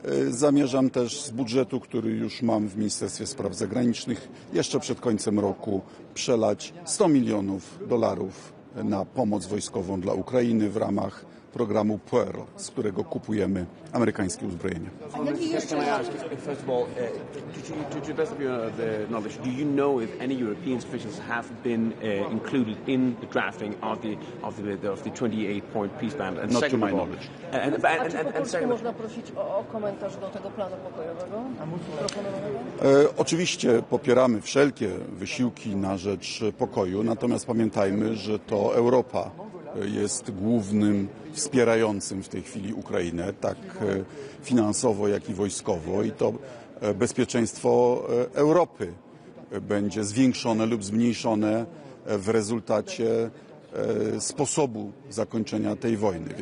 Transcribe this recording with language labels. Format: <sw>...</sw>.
<pl>Zamierzam też z budżetu, który już mam w Ministerstwie Spraw Zagranicznych, jeszcze przed końcem roku przelać $100 milionów na pomoc wojskową dla Ukrainy w ramach programu Pearl, z którego kupujemy amerykańskie uzbrojenie.</pl> <en>Can I ask, first of all, to the best of your knowledge, do you know if any European officials have been included in the drafting of the 28-point peace plan? And not to my knowledge.</en> <pl>Czy można prosić o komentarz do tego planu pokojowego proponowanego? Oczywiście popieramy wszelkie wysiłki na rzecz pokoju, natomiast pamiętajmy, że to Europa jest głównym wspierającym w tej chwili Ukrainę, tak finansowo, jak i wojskowo, i to bezpieczeństwo Europy będzie zwiększone lub zmniejszone w rezultacie sposobu zakończenia tej wojny.</pl>